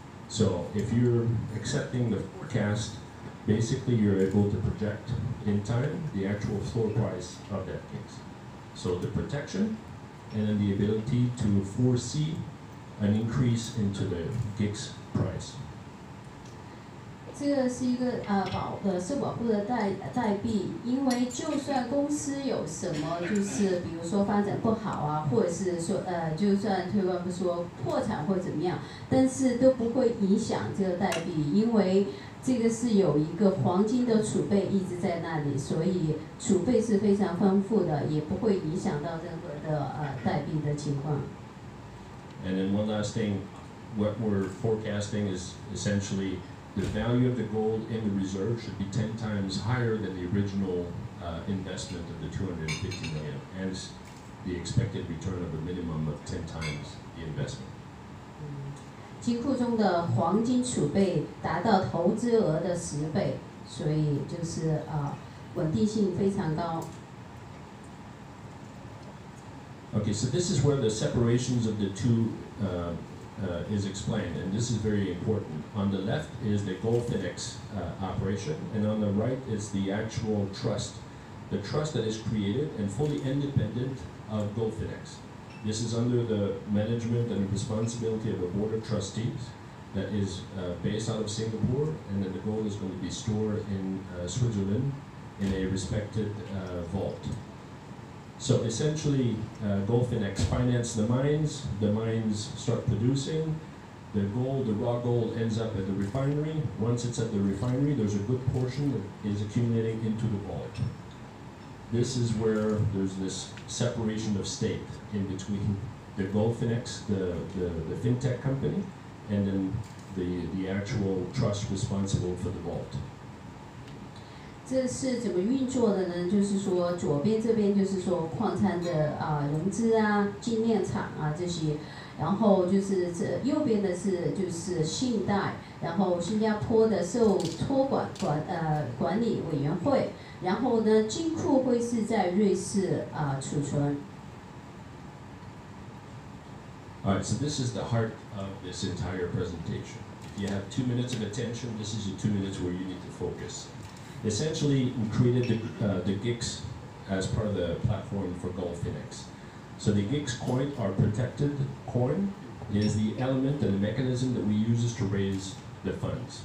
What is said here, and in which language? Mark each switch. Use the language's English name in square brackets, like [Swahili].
[English] So if you're accepting the forecast, basically you're able to project in time the actual floor price of that GICS. So the protection and then the ability to foresee an increase into the GICS price. [Chinese] 这个是一个社保部的代币，因为就算公司有什么就是比如说发展不好啊，或者是说就算退一步说破产或怎么样，但是都不会影响这个代币，因为这个是有一个黄金的储备一直在那里，所以储备是非常丰富的，也不会影响到任何的代币的情况。 [English] And then one last thing, what we're forecasting is essentially the value of the gold in the reserve should be 10 times higher than the original investment of the 250 million, hence the expected return of a minimum of 10 times the investment. [Chinese] 金库中的黄金储备达到投资额的10倍，所以就是稳定性非常高。 [English] Okay, so this is where the separations of the two is explained, and this is very important. On the left is the Goldfinx operation, and on the right is the actual trust, the trust that is created and fully independent of Goldfinx. This is under the management and responsibility of a board of trustees that is based out of Singapore, and then the gold is going to be stored in Switzerland in a respected vault. So essentially, Goldfinx finance the mines start producing, the gold, the raw gold ends up at the refinery. Once it's at the refinery, there's a good portion that is accumulating into the vault. This is where there's this separation of state in between the Goldfinx, the fintech company, and then the actual trust responsible for the vault. [Chinese] 这是怎么运作的呢？就是说，左边这边就是说矿产的融资啊、精炼厂啊这些，然后就是这右边的是就是信贷，然后新加坡的受托管理委员会，然后呢金库会是在瑞士储存。 [English] All right, so this is the heart of this entire presentation. If you have 2 minutes of attention, this is your 2 minutes where you need to focus. Essentially, we created the GICs as part of the platform for Goldfinx. So the GICs coin, our protected coin, is the element and the mechanism that we use to raise the funds.